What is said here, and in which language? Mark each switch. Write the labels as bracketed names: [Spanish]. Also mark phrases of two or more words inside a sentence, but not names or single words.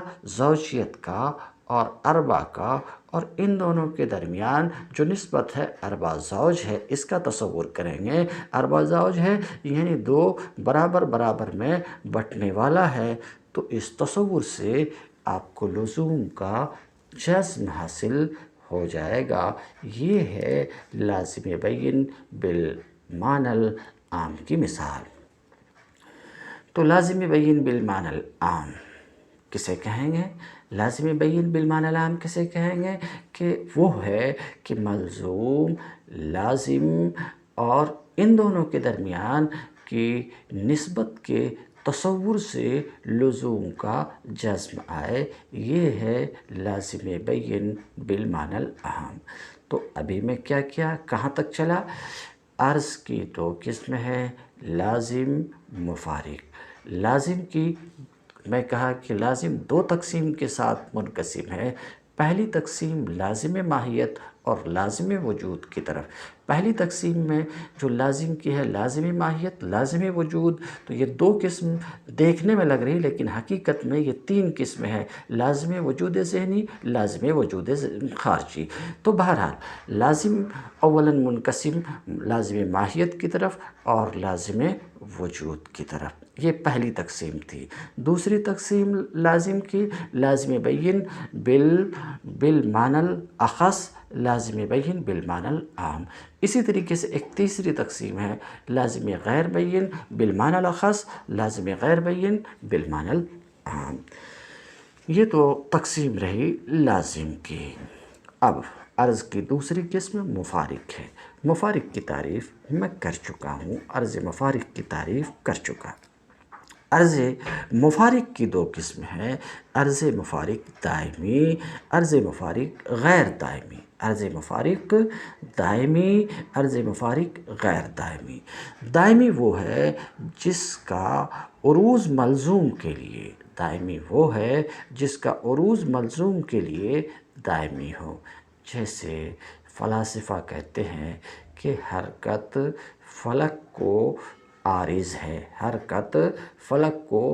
[Urdu] زوجیت کا اور اربع کا، اور ان دونوں کے درمیان جو نسبت ہے اربع زوج ہے، اس کا تصور کریں گے۔ اربع زوج ہے یعنی دو برابر برابر میں بٹنے والا ہے، تو اس تصور سے آپ کو لزوم کا جزم حاصل ہو جائے گا۔ یہ ہے لازم بین بالمعنی العام کی مثال۔ تو لازم بین بالمعنی العام کسے کہیں گے؟ لازم بین بالمعنی العام کسے کہیں گے؟ کہ وہ ہے کہ ملزوم، لازم اور ان دونوں کے درمیان کی نسبت کے تصور سے لزوم کا جزم آئے، یہ ہے لازم بین بالمعنی العام۔ تو ابھی میں کیا کیا، کہاں تک چلا؟ عرض کی دو قسم ہے، لازم، مفارق۔ لازم کی میں کہا کہ لازم دو تقسیم کے ساتھ منقسم ہے۔ پہلی تقسیم لازم ماہیت اور لازم وجود کی طرف۔ پہلی تقسیم میں جو لازم کی ہے لازم ماہیت، لازم وجود، تو یہ دو قسم دیکھنے میں لگ رہی لیکن حقیقت میں یہ تین قسم ہے، لازم وجود ذہنی، لازم وجود خارجی۔ تو بہرحال لازم اولاً منقسم لازم ماہیت کی طرف اور لازم وجود کی طرف، یہ پہلی تقسیم تھی۔ دوسری تقسیم لازم کی، لازم بین بالمعنی الاخص، لازم بین بالمعنی العام۔ اسی طریقے سے ایک تیسری تقسیم ہے، لازم غیر بین بالمعنی الاخص، لازم غیر بین بالمعنی العام۔ یہ تو تقسیم رہی لازم کی۔ اب عرض کی دوسری قسم مفارق ہے۔ مفارق کی تعریف میں کر چکا ہوں، عرض مفارق کی تعریف کر چکا۔ عرض مفارق کی دو قسم ہیں، عرض مفارق دائمی، عرض مفارق غیر دائمی۔ عرض مفارق دائمی، عرض مفارق غیر دائمی۔ دائمی وہ ہے جس کا عروض ملزوم کے لیے، دائمی وہ ہے جس کا عروض ملزوم کے لیے دائمی ہو۔ جیسے فلاسفہ کہتے ہیں کہ حرکت فلک کو عارض ہے، حرکت فلک کو